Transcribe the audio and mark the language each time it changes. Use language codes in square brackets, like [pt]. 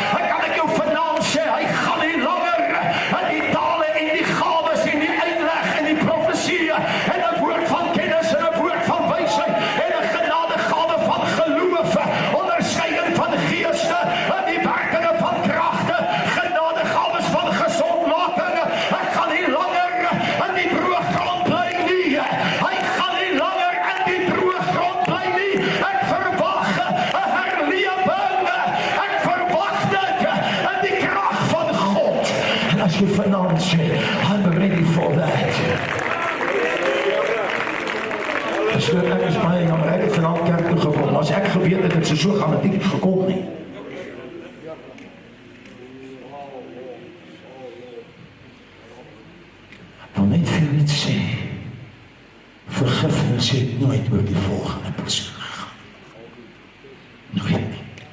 [af] Kan ek jou vanaand sê, hy gaan nie langer die tale en die gawes en die uitleg en die profesie en 'n woord van kennis en 'n woord van wysheid en 'n genadegawe van geloof, onderskeiding van geeste, die werkinge van kragte, genadegawes van gesondmaking. Ek gaan nie langer in die droë grond bly nie. Hy gaan nie langer in die droë grond bly nie. Ek verwag 'n herlewing. Ek verwag dit in die krag van God. En as jy vanaand sê, [en] I'm ready for that. [af] Ek is baie jammer, ek het vanaand kerk toe gekom. As ek geweet het, het so gaan het nie gekom nie. Dan net vir jou iets sê, vergifnis het nooit oor die volgende persoon gegaan. Nooit nie.